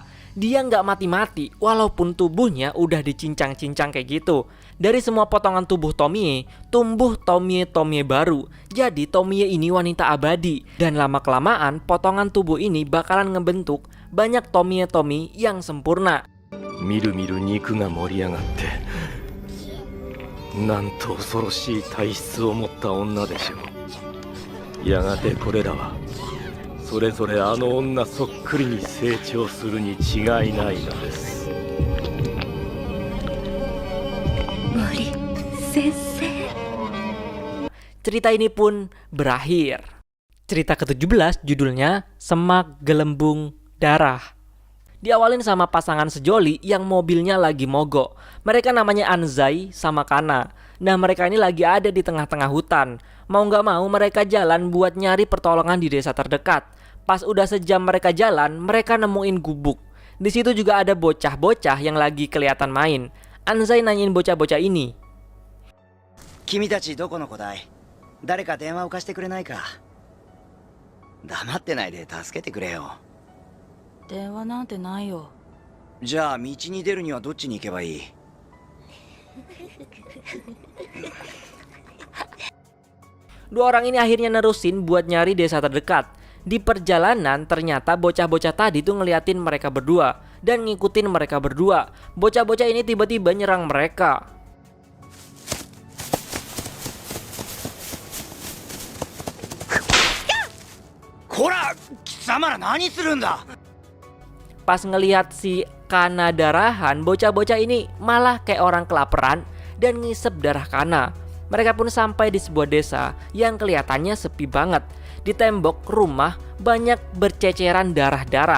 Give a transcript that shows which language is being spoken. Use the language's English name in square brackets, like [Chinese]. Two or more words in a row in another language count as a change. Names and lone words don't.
[Indonesian] Dia nggak mati-mati walaupun tubuhnya udah dicincang-cincang kayak gitu. Dari semua potongan tubuh Tomie, tumbuh Tomie baru. Jadi Tomie ini wanita abadi. Dan lama-kelamaan potongan tubuh ini bakalan ngebentuk banyak Tomie yang sempurna. [Japanese] みるみる肉が盛り上がってなんと恐ろしい体質を持った女でしょう。やがてこれらはそれぞれあの女そっくりに成長するに違いないのです。森先生。 [Indonesian] Cerita ini pun berakhir. Cerita ke-17 judulnya Semak Gelembung Darah. Diawalin sama pasangan sejoli yang mobilnya lagi mogok. Mereka namanya Anzai sama Kana. Nah, mereka ini lagi ada di tengah-tengah hutan. Mau gak mau mereka jalan buat nyari pertolongan di desa terdekat. Pas udah sejam mereka jalan, mereka nemuin gubuk. Di situ juga ada bocah-bocah yang lagi kelihatan main. Anzai nanyain bocah-bocah ini. [Japanese] 君たちどこの子だい？誰か電話を貸してくれないか？黙ってないで助けてくれよ。電話なんてないよ。じゃあ道に出るにはどっちに行けばいい？ [Indonesian] Dua orang ini akhirnya nerusin buat nyari desa terdekat. Di perjalanan ternyata bocah-bocah tadi tuh ngeliatin mereka berdua dan ngikutin mereka berdua. Bocah-bocah ini tiba-tiba nyerang mereka. [Japanese] Kora, 貴様ら何するんだ? [Indonesian] Pas ngelihat si Kana darahan, bocah-bocah ini malah kayak orang kelaparan dan ngisep darah Kana. Mereka pun sampai di sebuah desa yang kelihatannya sepi banget. Di tembok rumah banyak berceceran darah-darah.